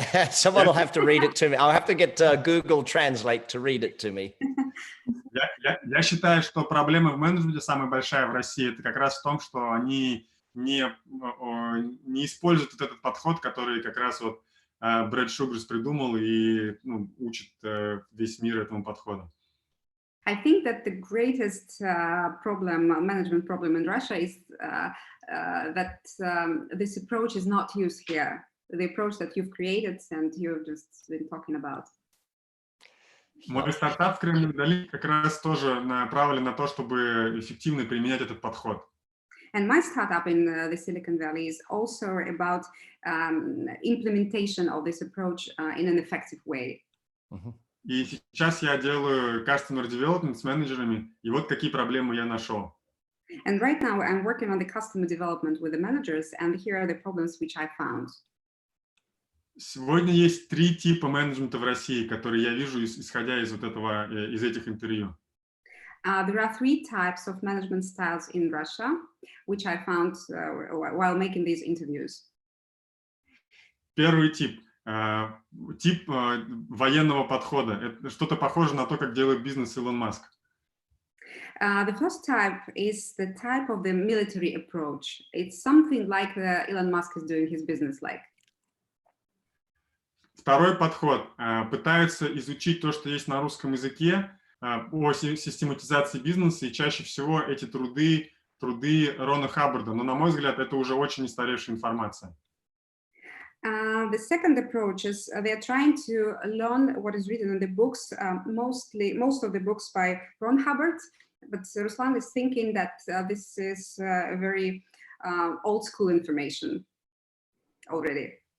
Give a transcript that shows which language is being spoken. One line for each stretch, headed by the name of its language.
English: Someone will have to read it to me. I'll have to get Google Translate to read it to me.
Russian: Я считаю, что проблема в менеджменте самая большая в России — это как раз в том, что они не используют вот этот подход, который как раз вот Брэд Шугарз придумал и учит весь мир этому подходу.
English: I think that the greatest management problem in Russia is that this approach is not used here. The approach that you've created and you've just been talking about.
Russian: Мой стартап в Кремниевой долине как раз тоже направлен на то, чтобы эффективно применять этот подход.
English: And my startup in the Silicon Valley is also about implementation of this approach in an effective way.
Russian: И сейчас я делаю customer development с менеджерами, и вот какие проблемы я нашел.
English: And right now I'm working on the customer development with the managers, and here are the problems which I found.
Russian: Сегодня есть 3 типа менеджмента в России, которые я вижу, исходя из из этих интервью.
English: There are 3 types of management styles in Russia, which I found while making these interviews.
Russian: Первый тип военного подхода. Это что-то похоже на то, как делает бизнес Илон Маск.
English: The first type is the type of the military approach. It's something like Elon Musk is doing his business like.
Russian: Второй подход. Пытаются изучить то, что есть на русском языке, о систематизации бизнеса, и чаще всего эти труды Рона Хаббарда. Но, на мой взгляд, это уже очень устаревшая информация.
English: The second approach is they're trying to learn what is written in the books, most of the books by Ron Hubbard, but Ruslan is thinking that this is very old school information already.